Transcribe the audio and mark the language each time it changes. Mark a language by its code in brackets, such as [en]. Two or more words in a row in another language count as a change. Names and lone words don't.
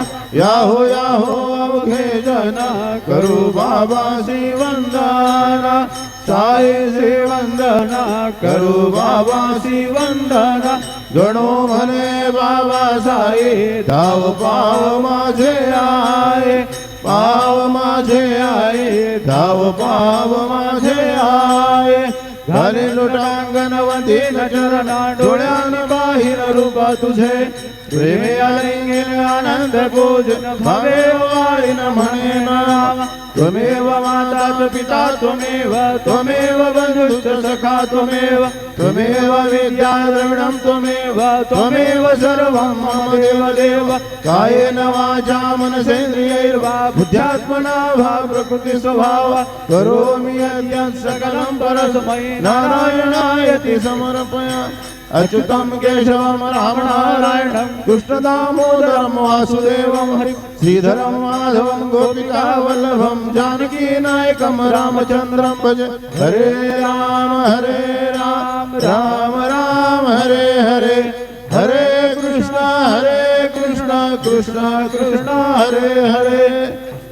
[mr] याहो याहो अवघे जन, करू बाबासी वंदना, साई श्री वंदना, करू बाबासी वंदना। गणो म्हणे बाबा साई, धाव पाव माझे आये, पाव माझे आये, धाव पाव माझे आये। घाले लोटांगणवती चरणा, डोळ्यान बाहिर रूपा तुझे, प्रेमे आलिंगे आनंद पूजन, भावे वाळीन म्हणे नाम। [sa] त्वमेव माता पिता त्वमेव, त्वमेव बंधुश्च सखा त्वमेव, त्वमेव विद्या द्रविणं त्वमेव, त्वमेव सर्वं मम देव देव। कायेन वाचा मनसेन्द्रियैर्वा बुद्ध्यात्मना वा प्रकृति स्वभाव, करोमि यद्यत् सकलं परस्मै नारायणायति समर्पयामि। अच्युतं केशवं राम नारायणं, कृष्णदामोदरं वासुदेवं हरि, श्रीधरं माधवं गोपिका वल्लभं, जानकी नायकं रामचन्द्रं भज। हरे राम राम राम हरे हरे, हरे कृष्ण कृष्ण कृष्ण हरे हरे।